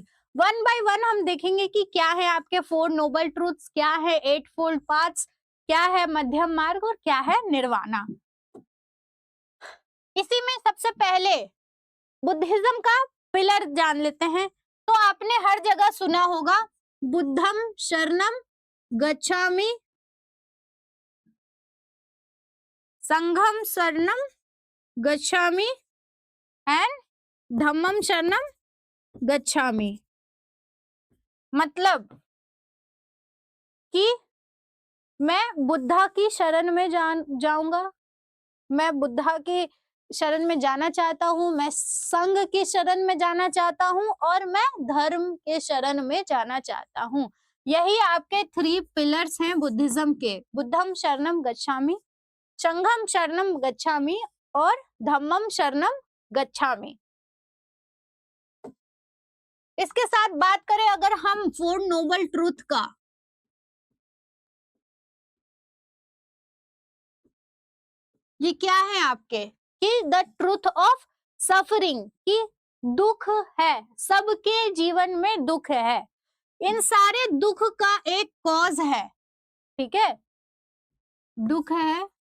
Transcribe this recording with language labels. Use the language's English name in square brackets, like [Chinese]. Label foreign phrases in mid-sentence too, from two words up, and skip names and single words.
[English] one by one [Hindi] हम देखेंगे कि क्या है आपके 4 [English] noble truths, [Hindi] क्या है 8 [English] fold paths, [Hindi] क्या है मध्यम मार्ग और क्या है निर्वाणा। इसी में सबसे पहले बुद्धिज्म का पिलर जान लेते हैं। तो आपने हर जगह सुना होगा [Pali] बुद्धम शरणम गच्छामि, संघम शरणम गच्छामि एंड धम्मम शरणम गच्छामि। [Hindi] मतलब कि मैं बुद्धा की शरण में जाऊंगा, मैं बुद्धा की शरण में जाना चाहता हूँ, मैं संघ की शरण में जाना चाहता हूँ, और मैं धर्म के शरण में जाना चाहता हूँ। यही आपके 3 पिलर्स हैं बुद्धिज्म के, [Pali] बुद्धम शरणम गच्छामि, संघम शरणम गच्छामि और धम्मम शरणम गच्छामि। [Hindi] इसके साथ बात करें अगर हम 4 [English] noble truth [Hindi] का, ये क्या है आपके, कि [English] the truth of suffering, [Hindi] कि दुख है, सबके जीवन में दुख है, इन सारे दुख का एक कॉज है, ठीक है, दुख है,